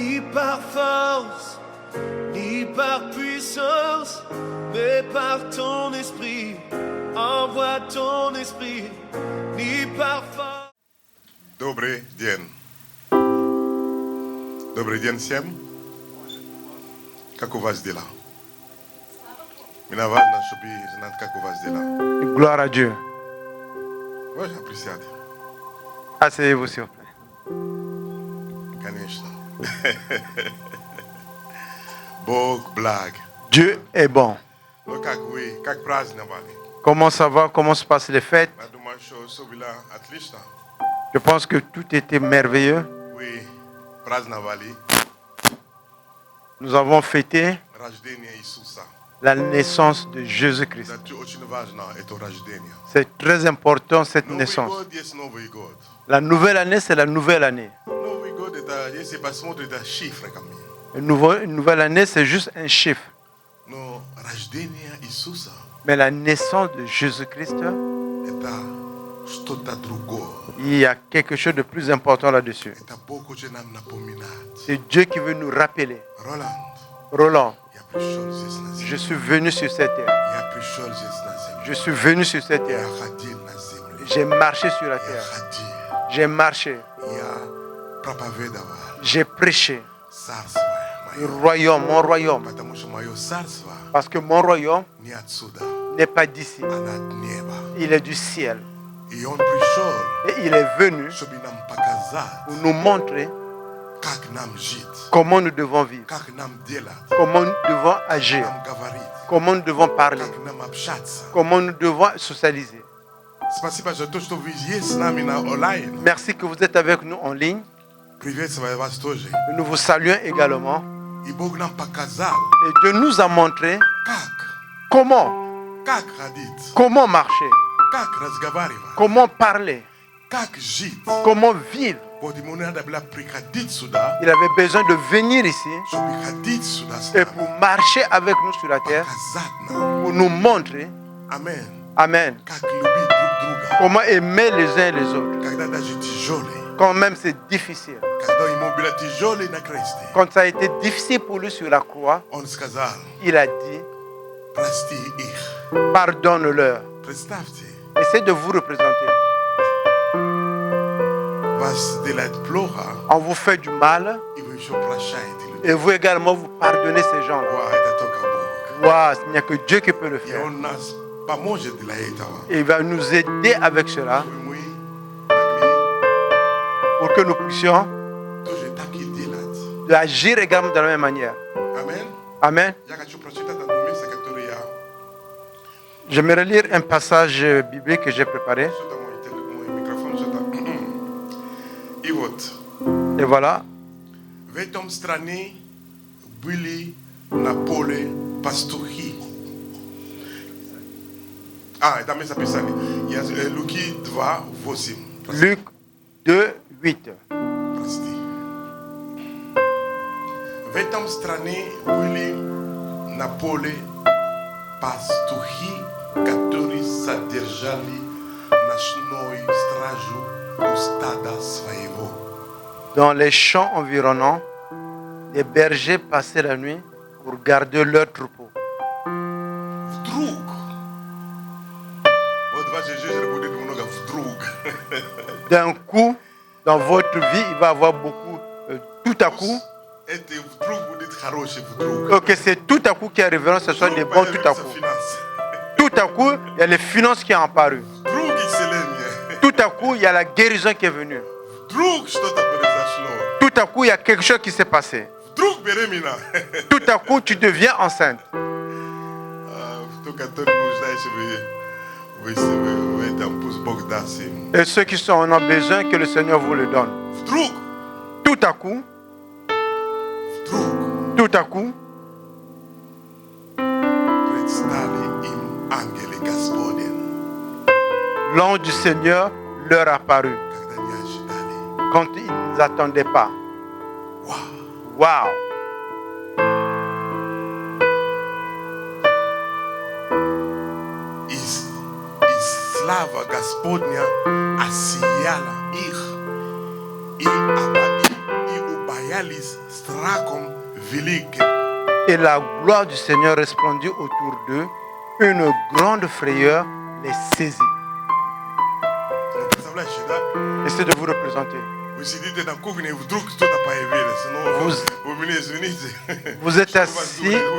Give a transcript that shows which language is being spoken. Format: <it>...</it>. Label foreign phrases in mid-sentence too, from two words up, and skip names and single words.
<fr>par force, ni par puissance, mais par ton esprit. Envoie ton esprit, ni par force.</fr> <ru>Добрый день. Добрый день всем. Как у вас дела? Мне важно, чтобы знать, как у вас дела.</ru> <fr>Gloire à Dieu. Oui, j'apprécie. Asseyez-vous, s'il vous plaît.</fr> <ru>Конечно. Бог благ.</ru> <fr>Dieu est bon.</fr> <ru>Ну как вы, как праздновали?</ru> <fr>Comment ça va? Comment se passent les fêtes?</fr> <ru>Я думаю, что все было отлично.</ru> <fr>Je pense que tout était merveilleux.</fr> <ru>Вы праздновали</ru> <fr>Nous avons fêté</fr> <ru>рождение Иисуса.</ru> <fr>la naissance de Jésus-Christ.</fr> <ru>Это очень важно, это рождение.</ru> <fr>C'est très important cette</fr> <ru>Новый</ru> <fr>naissance.</fr> <ru>год есть Новый год.</ru> <fr>La nouvelle année, c'est la nouvelle année.</fr> <ru>Новый год это, если посмотреть, это цифры ко мне.</ru> <fr>Une nouvelle année, c'est juste un chiffre.</fr> <ru>Но рождение Иисуса</ru> <fr>Mais la naissance de Jésus-Christ,</fr> <ru>это что-то другое.</ru> <fr>il y a quelque chose de plus important là-dessus.</fr> <ru>Это Бог хочет нам напоминать.</ru> <fr>C'est Dieu qui veut nous rappeler.</fr> <ru>Роланд,</ru> <fr>Roland,</fr> <ru>я пришел здесь на</ru> <fr>je</fr> <ru>землю.</ru> <fr>suis venu sur cette terre.</fr> <ru>Я пришел здесь на землю.</ru> <fr>Je suis venu sur cette</fr> <ru>Я</ru> <fr>terre.</fr> <ru>ходил на земле.</ru> <fr>J'ai marché sur la</fr> <ru>Я</ru> <fr>terre.</fr> <ru>ходил.</ru> <fr>J'ai marché.</fr> <ru>Я проповедовал</ru> <fr>J'ai prêché.</fr> <ru>царство</ru> <fr>Le</fr> <ru>мое.</ru> <fr>royaume, mon royaume.</fr> <ru>Потому что мое царство</ru> <fr>Parce que mon royaume</fr> <ru>не отсюда,</ru> <fr>n'est pas d'ici.</fr> <ru>а от неба.</ru> <fr>Il est du ciel.</fr> <ru>И он пришел,</ru> <fr>Et il est venu</fr> <ru>чтобы нам показать,</ru> <fr>pour nous montrer</fr> <ru>как нам жить,</ru> <fr>comment nous devons vivre,</fr> <ru>как нам делать,</ru> <fr>comment nous devons agir,</fr> <ru>нам говорить,</ru> <fr>comment nous devons parler,</fr> <ru>как нам общаться.</ru> <fr>comment nous devons socialiser.</fr> <ru>Спасибо за то, что вы есть с нами на онлайн.</ru> <fr>Merci que vous êtes avec nous en ligne.</fr> <ru>Приветствую вас тоже.</ru> <fr>Nous vous saluons également.</fr> <ru>И Бог нам показал,</ru> <fr>Et Dieu nous a montré</fr> <ru>как ходить,</ru> <fr>comment marcher,</fr> <ru>как разговаривать,</ru> <fr>comment parler,</fr> <ru>как жить.</ru> <fr>comment vivre.</fr> <ru>Вот ему надо было приходить сюда,</ru> <fr>Il avait besoin de venir ici</fr> <ru>чтобы ходить сюда с</ru> <fr>et</fr> <ru>нами,</ru> <fr>pour marcher avec nous sur la terre,</fr> <ru>показать нам,</ru> <fr>pour nous montrer,</fr> <ru>амен,</ru> <fr>Amen,</fr> <ru>как любить друг друга,</ru> <fr>comment aimer les uns et les autres.</fr> <ru>когда даже тяжелый,</ru> <fr>Quand même c'est difficile.</fr> <ru>когда ему было тяжелый на кресте,</ru> <fr>Quand ça a été difficile pour lui sur la croix,</fr> <ru>он сказал,</ru> <fr>il a dit,</fr> <ru>прости их.</ru> <fr>pardonne-leur.</fr> <ru>Представьте,</ru> <fr>Essayez de vous représenter.</fr> <ru>вас делает плохо,</ru> <fr>On vous fait du mal</fr> <ru>и вы еще прощаете людей.</ru> <fr>et vous également vous pardonnez ces gens-là.</fr> <ru>Ва, это только Бог.</ru> <fr>Waouh, il n'y a que Dieu qui peut le</fr> <ru>И</ru> <fr>faire.</fr> <ru>он нас поможет для этого.</ru> <fr>Et il va nous aider avec cela</fr> <ru>Чтобы мы могли</ru> <fr>pour que nous puissions</fr> <ru>тоже так и делать.</ru> <fr>agir également de la même manière. Amen. Amen.</fr> <ru>Я хочу прочитать одно место, которое я...</ru> <fr>J'aimerais lire un passage biblique que j'ai préparé.</fr> <ru>Что-то мой микрофон, что-то... И вот,</ru> <fr>Et voilà,</fr> <ru>в этом стране были на поле пастухи. Это место Писания. Луки 2, 8.</ru> <fr>Luc 2, 8.</fr> <ru>Прости. В этом стране были на поле пастухи, которые содержали ночную стражу у стада своего.</ru> <fr>Dans les champs environnants, des bergers passaient la nuit pour garder leurs troupeaux.</fr> <ru>Вдруг, вот в вашей жизни будет много вдруг.</ru> <fr>D'un coup, dans votre vie, il va y avoir beaucoup, tout à coup.</fr> <ru>Это вдруг будет хороший вдруг.</ru> <fr>Ok, c'est tout à coup qui arriveront, ce sont des bons tout à coup. Tout à coup, il y a les finances qui sont apparues.</fr> <ru>Вдруг исцеление.</ru> <fr>Tout à coup, il y a la guérison qui est venue.</fr> <ru>Вдруг что-то произошло.</ru> <fr>Tout à coup, il y a quelque chose qui s'est passé.</fr> <ru>Вдруг беременна.</ru> <fr>Tout à coup, tu deviens enceinte.</fr> <ru>Кто, который нуждается в этом, пусть Бог даст им.</ru> <fr>Et ceux qui en ont besoin, que le Seigneur vous le donne.</fr> <ru>Вдруг,</ru> <fr>Tout à coup,</fr> <ru>вдруг</ru> <fr>tout à coup,</fr> <ru>предстали им ангелы Господень,</ru> <fr>l'ange du Seigneur leur apparut</fr> <ru>когда не ожидали.</ru> <fr>quand ils ne s'attendaient pas.</fr> <ru>Вау!</ru> <fr>Waouh!</fr> <ru>И слава Господня осияла их, и</ru> <fr>Et la gloire du Seigneur resplendit autour d'eux. Une grande frayeur les saisit. Essayez de vous représenter. Vous êtes assis.</fr>